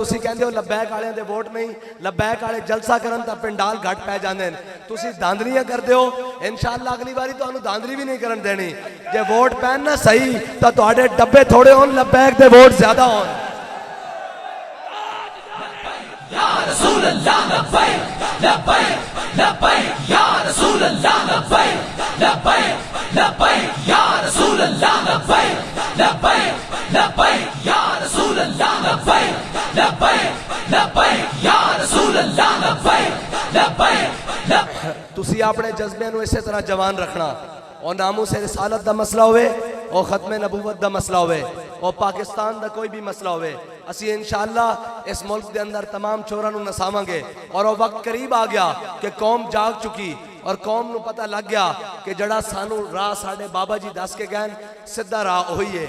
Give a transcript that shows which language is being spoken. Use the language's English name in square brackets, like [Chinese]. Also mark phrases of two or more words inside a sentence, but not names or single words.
[Punjabi] تسی کہندے ہو لبیک والیاں دے ووٹ نہیں، لبیک والے جلسہ کرن تاں پنڈال گھٹ پے جاندے نے. تسی دھاندلیاں کردے ہو, [Arabic] إن شاء الله [Punjabi] اگلی باری تہانوں دھاندلی بھی نہیں کرن دینی. جے ووٹ پین نہ سہی تاں تہاڈے ڈبے تھوڑے ہون، لبیک دے ووٹ زیادہ ہون. [Arabic] يا رسول الله، لبيك لبيك لبيك يا رسول الله، لبيك لبيك لبيك يا رسول الله، لبيك لبيك لبيك يا رسول الله، لبيك لبيك لبيك يا رسول الله، لبيك لبيك لبيك. [Punjabi] تسی اپنے جذبے نوں اسے طرح جوان رکھنا۔ اور ناموس رسالت دا مسئلہ ہووے، اور ختم نبوت دا مسئلہ ہووے، اور پاکستان دا کوئی بھی مسئلہ ہووے، اسی [Arabic] إن شاء الله [Punjabi] اس ملک کے اندر تمام چوراں نوں نساواں گے. اور او وقت قریب آ گیا کہ قوم جاگ چکی اور قوم نوں پتہ لگ گیا کہ جیہڑا سانوں راہ ساڈے بابا جی دس کے گئے سیدھا راہ وہی ہے.